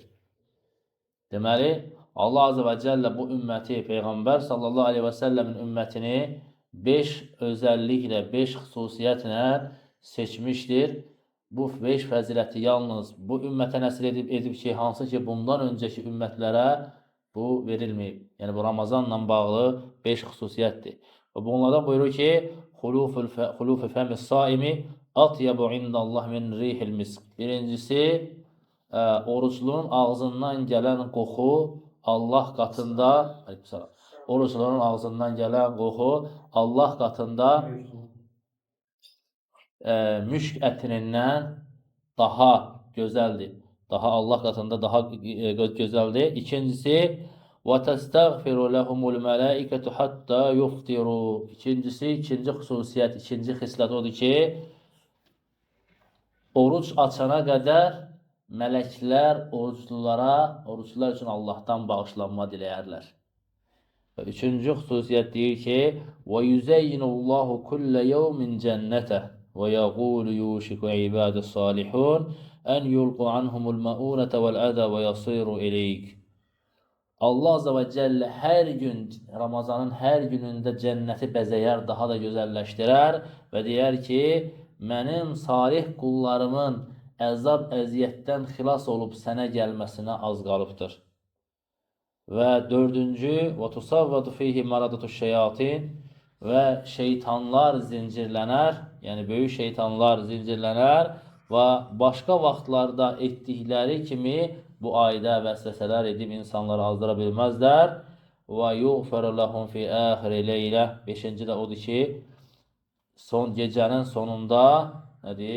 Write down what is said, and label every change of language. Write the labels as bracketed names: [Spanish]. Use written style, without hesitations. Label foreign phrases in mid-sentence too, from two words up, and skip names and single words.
[Azerbaijani] Deməli, Allah [Arabic] عز وجل [Azerbaijani] bu ümməti, Peyğəmbər [Arabic] صلى الله عليه وسلم [Azerbaijani] ümmətini 5 özəlliklə, 5 xüsusiyyətlə seçmişdir. Bu 5 fəziləti yalnız bu ümmətə nəsil edib ki, hansı ki, bundan öncəki ümmətlərə bu verilməyib. Yəni, bu Ramazanla bağlı 5 xüsusiyyətdir. Və bunlardan buyurur ki, [Arabic] خلوف فم الصائم أطيب عند الله من ريح المسك. [Azerbaijani] Birincisi, oruclunun ağzından gələn qoxu Allah qatında, oruclunun ağzından gələn qoxu Allah qatında müşk ətinindən daha gözəldir. Allah qatında daha gözəldir. İkincisi, [Arabic] وَتَسْتَغْفِرُ لَهُمُ الْمَلَائِكَةُ حَتَّى يُفْتِرُوا. [Azerbaijani] İkincisi, ikinci xüsusiyyət, ikinci xislət odur ki, oruç açana qədər mələklər oruçlular üçün Allahdan bağışlanma diləyərlər. Və üçüncü xüsusiyyət deyir ki, [Arabic] وَيُزَيِّنُ اللّٰهُ كُلَّ يَوْمٍ جَنَّتَهُ وَيَقُولُ يُوشِكُ عِبَادُ الصَّالِحُونَ أَنْ يُلْقُ عَنْهُمُ الْمَؤُونَةَ وَالْأَذَى وَيَصِيرُ إِلَيْكَ. [Azerbaijani] Allah [Arabic] عز وجل [Azerbaijani] hər gün, Ramazanın hər günündə cənnəti bəzəyər, daha da gözəlləşdirər və deyər ki, mənim salih qullarımın əzab, əziyyətdən xilas olub sənə gəlməsinə az qalıbdır. Və dördüncü, [Arabic] وَتُصَوَّدُ فِيهِ مَرَدَةُ الشَّيَاطِينَ [Azerbaijani] və şeytanlar zincirlənər, yəni böyük şeytanlar zincirlənər və başqa vaxtlarda etdikləri kimi bu ayda vəsvəsələr edib insanları azdıra bilməzlər. Və [Arabic] يغفر لهم في آخر ليلة. [Azerbaijani] 5-ci də odur ki, son gecənin sonunda nədir?